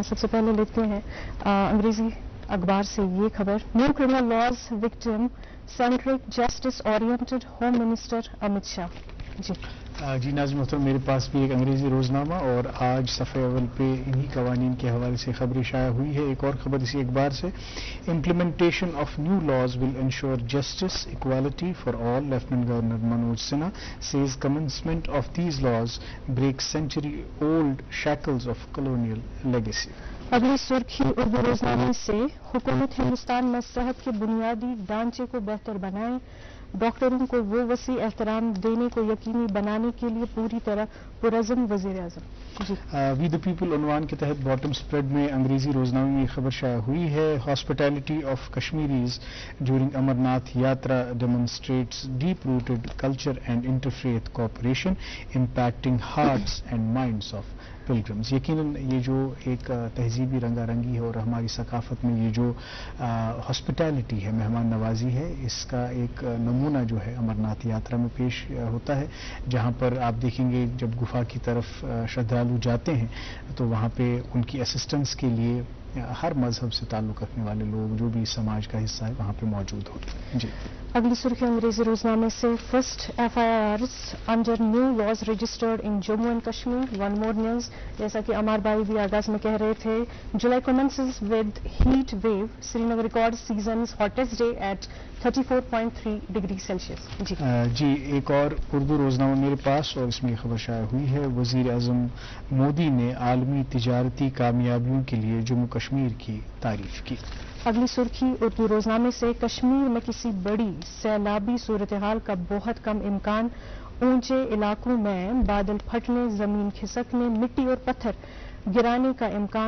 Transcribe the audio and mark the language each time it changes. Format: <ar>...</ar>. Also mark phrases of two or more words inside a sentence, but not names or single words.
<ur>سب سے پہلے لیتے ہیں انگریزی اخبار سے یہ خبر:</ur> <en>New criminal laws victim centric justice oriented Home Minister Amit Shah.</en> <ur>جی ناظرین محترم، میرے پاس بھی ایک انگریزی روزنامہ اور آج صفحہ اول پہ انہی قوانین کے حوالے سے خبریں شائع ہوئی ہے. ایک اور خبر اسی اخبار سے:</ur> <en>Implementation of new laws will ensure justice equality for all. Lieutenant Governor Manoj Sinha says commencement of these laws breaks century-old shackles of colonial legacy.</en> <ur>اگلی سرخی اردو روزنامے سے: حکومت ہندوستان میں صحت کے بنیادی ڈھانچے کو بہتر بنائیں، ڈاکٹروں کو وہ وسیع احترام دینے کو یقینی بنانے کے لیے پوری طرح پرعزم وزیر اعظم. وی دا پیپل عنوان کے تحت</ur> <en>bottom spread</en> <ur>میں انگریزی روزنامے میں یہ خبر شائع ہوئی ہے:</ur> <en>Hospitality of Kashmiris during Amarnath Yatra demonstrates deep rooted culture and interfaith cooperation impacting hearts and minds of pilgrims.</en> <ur>یقیناً یہ جو ایک تہذیبی رنگا رنگی ہے اور ہماری ثقافت میں یہ جو ہاسپٹیلٹی ہے، مہمان نوازی ہے، اس کا ایک نمونہ جو ہے امرناتھ یاترا میں پیش ہوتا ہے، جہاں پر آپ دیکھیں گے جب گفا کی طرف شردھالو جاتے ہیں تو وہاں پہ ان کی اسسٹنس کے لیے ہر مذہب سے تعلق رکھنے والے لوگ جو بھی سماج کا حصہ ہے وہاں پہ موجود ہوتے ہیں. جی اگلی سرخی انگریزی روزنامے سے:</ur> <en>First FIRs under new laws registered in Jammu and Kashmir. one more news,</en> <ur>جیسا کہ عمار بھائی بھی آغاز میں کہہ رہے تھے، جولائی</ur> <en>commences with heat wave. Srinagar record season's hottest day at 34.3 degree Celsius.</en> <ur>جی ایک اور اردو روزنامہ میرے پاس اور اس میں یہ خبر شائع ہوئی ہے: وزیر اعظم مودی نے عالمی تجارتی کامیابیوں کے لیے جموں کشمیر کی تعریف کی. اگلی سرخی اردو روزنامے سے: کشمیر میں کسی بڑی سیلابی صورتحال کا بہت کم امکان، اونچے علاقوں میں بادل پھٹنے، زمین کھسکنے، مٹی اور پتھر گرانے کا امکان.</ur>